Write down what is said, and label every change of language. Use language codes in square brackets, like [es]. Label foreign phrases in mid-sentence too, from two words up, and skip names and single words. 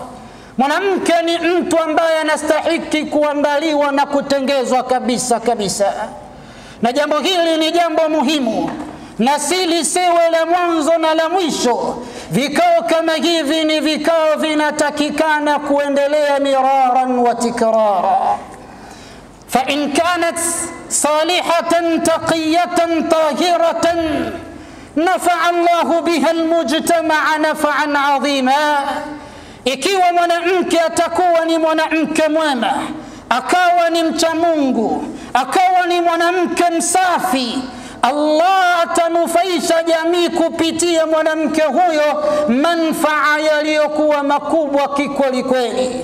[sw] Mwanamke ni mtu ambaye anastahili kuandaliwa na kutengezwa kabisa kabisa. Na jambo hili ni jambo muhimu, na si lisiwe la mwanzo na la mwisho. Vikao kama hivi ni vikao vinatakikana kuendelea [ar] مرارا وتكرارا. فإن كانت صالحة تقية طاهرة نفع الله بها المجتمع نفعا عظيما. [sw] Ikiwa mwanamke atakuwa ni mwanamke mwema, akawa ni mcha Mungu, akawa ni mwanamke msafi, Allah atanufaisha jamii kupitia mwanamke huyo manfaa yaliyokuwa makubwa kikweli kweli.